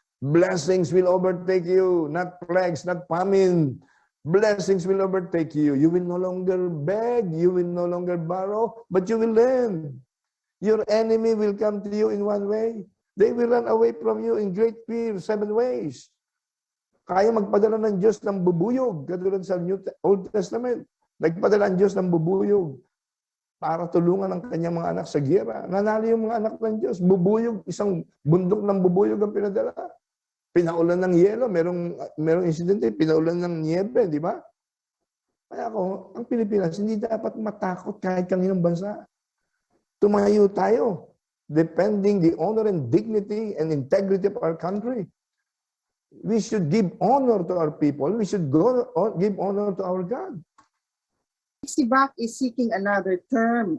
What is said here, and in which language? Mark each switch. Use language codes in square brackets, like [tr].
[en] Blessings will overtake you, not plagues, not famine. Blessings will overtake you. You will no longer beg, you will no longer borrow, but you will lend. Your enemy will come to you in one way. They will run away from you in great fear, 7 ways. [tl] Kaya magpadala ng Diyos ng bubuyog, katulad sa Old Testament. Nagpadala ang Diyos ng bubuyog para tulungan ang kanyang mga anak sa giyera. Nanalo yung mga anak ng Diyos. Bubuyog, isang bundok ng bubuyog ang pinadala. Pinaulan ng yelo, merong insidente, pinaulan ng niebe, di ba? Kaya ako, ang Pilipinas, hindi dapat matakot kahit kaninong bansa. Tumayo tayo, [en] defending the honor and dignity and integrity of our country. We should give honor to our people. We should give honor to our God. Si Bac is seeking another term.